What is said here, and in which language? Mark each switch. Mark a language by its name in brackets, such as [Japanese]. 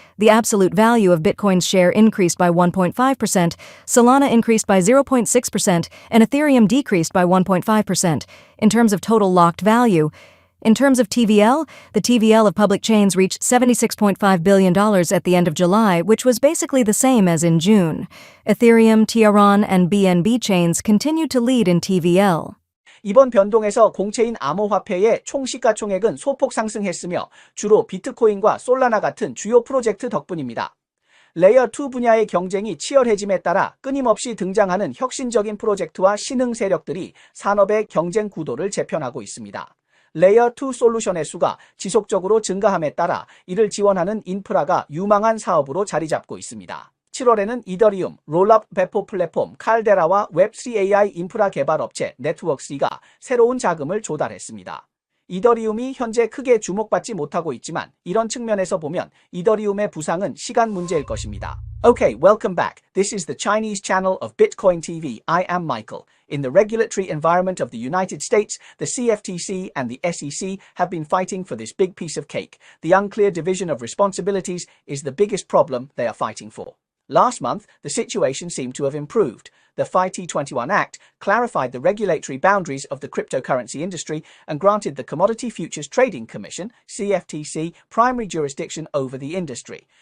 [English] The absolute value of Bitcoin's share increased by 1.5%, Solana increased by 0.6%, and Ethereum decreased by 1.5%. In terms of total locked value, in terms of TVL, the TVL of public chains reached $76.5 billion at the end of July, which was basically the same as in June. Ethereum, Tiaron, and BNB chains continued to lead in TVL. [Korean] 이번 변동에서 공채인 암호화폐의 총 시가총액은 소폭 상승했으며 주로 비트코인과 솔라나 같은 주요 프로젝트 덕분입니다. 레이어 2 분야의 경쟁이 치열해짐에 따라 끊임없이 등장하는 혁신적인 프로젝트와 신흥 세력들이 산업의 경쟁 구도를 재편하고 있습니다. 레이어 2 솔루션의 수가 지속적으로 증가함에 따라 이를 지원하는 인프라가 유망한 사업으로 자리 잡고 있습니다. 7월에는 이더리움, 롤업 배포 플랫폼 칼데라와 웹3 AI 인프라 개발 업체 네트워크스가 새로운 자금을 조달했습니다. 이더리움이 현재 크게 주목받지 못하고 있지만 이런 측면에서 보면 이더리움의 부상은 시간 문제일 것입니다. [English] Okay, welcome back. This is the Chinese channel of BitcoinTV. I am Michael. In the regulatory environment of the United States, the CFTC and the SEC have been fighting for this big piece of cake. The unclear division of responsibilities is the biggest problem they are fighting for. Last month, the situation seemed to have improved. The FIT21 Act clarified the regulatory boundaries of the cryptocurrency industry and granted the Commodity Futures Trading Commission, CFTC, primary jurisdiction over the industry.